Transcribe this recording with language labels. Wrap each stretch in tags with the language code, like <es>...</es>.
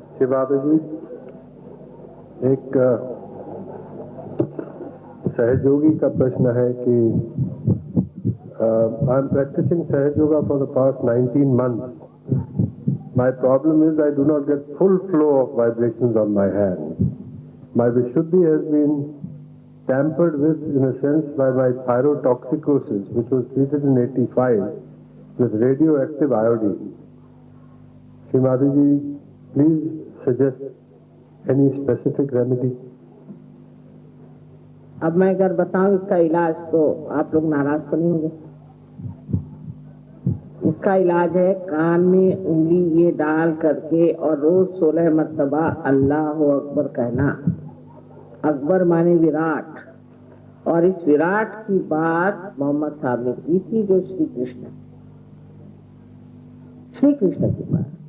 <hi>बाबा जी, एक सहयोगी का प्रश्न है कि</hi> <en>I am practising सहयोगा for the past 19 months. My problem is I do not get full flow of vibrations on my hand. My Vishuddhi has been tampered with in a sense by my thyrotoxicosis, which was treated in 85 with radioactive iodine. Srimati ji, please suggest any specific remedy.</en> <hi>अब मैं अगर बताऊं इसका इलाज तो आप लोग नाराज तो नहीं होंगे। इसका इलाज है कान में उंगली ये डाल करके और रोज 16 मर्तबा अल्लाह अकबर कहना। अकबर माने विराट, और इस विराट की बात मोहम्मद साहब ने की थी, जो श्री कृष्ण की बात।</hi>